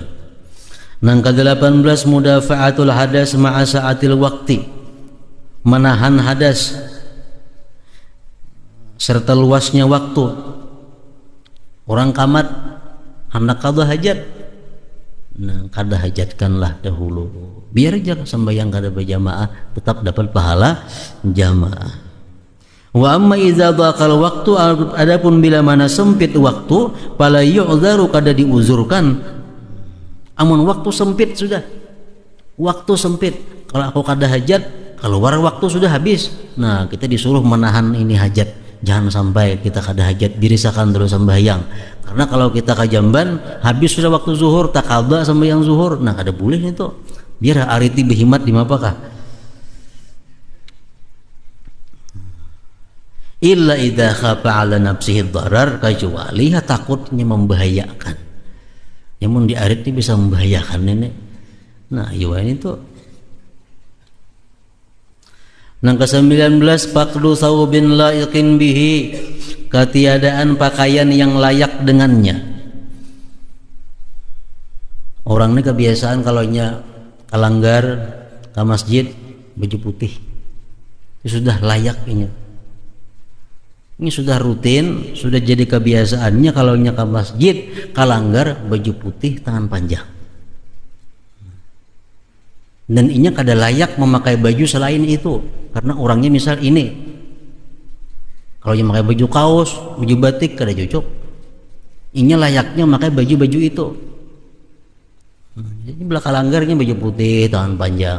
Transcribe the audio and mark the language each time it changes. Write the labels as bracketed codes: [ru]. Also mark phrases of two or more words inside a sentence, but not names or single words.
[bjn] Nang ke-18 [ar] مدافعة الحدث مع سعة الوقت, [bjn] menahan hadas serta luasnya waktu. Orang kamat hendak qada hajat, nah kada hajatkanlah dahulu, biar aja sembahyang kada berjamaah tetap dapat pahala jamaah. [ar] وأما إذا ضاق الوقت, [bjn] adapun bila mana sempit waktu, [ar] فلا يعذر, [bjn] kada diuzurkan. Amun waktu sempit sudah, waktu sempit, kalau aku kada hajat keluar waktu sudah habis, nah kita disuruh menahan ini hajat, jangan sampai kita kada hajat dirisakan dulu sembahyang. Karena kalau kita kajamban habis sudah waktu zuhur tak qada sembahyang zuhur, nah kada boleh itu, biar ariti behimat di mapakah. [ar] إلا إذا خاف على نفسه ضرر, [id] kecuali takutnya membahayakan. [bjn] Yang mun di arit ini bisa membahayakan ini. Nah, iya ini tuh. Nang ke-19 [ar] فقد ثوب لائق به, [id] ketiadaan pakaian yang layak dengannya. [bjn] Orang ini kebiasaan kalau nya kalanggar ke masjid baju putih. Itu sudah layak ini. Ini sudah rutin, sudah jadi kebiasaannya kalau nya ke masjid kalanggar baju putih tangan panjang. Dan inya kada layak memakai baju selain itu, karena orangnya misal ini, kalau yang memakai baju kaos, baju batik kada cocok. Inya layaknya memakai baju-baju itu. Jadi belah kalanggarnya baju putih tangan panjang.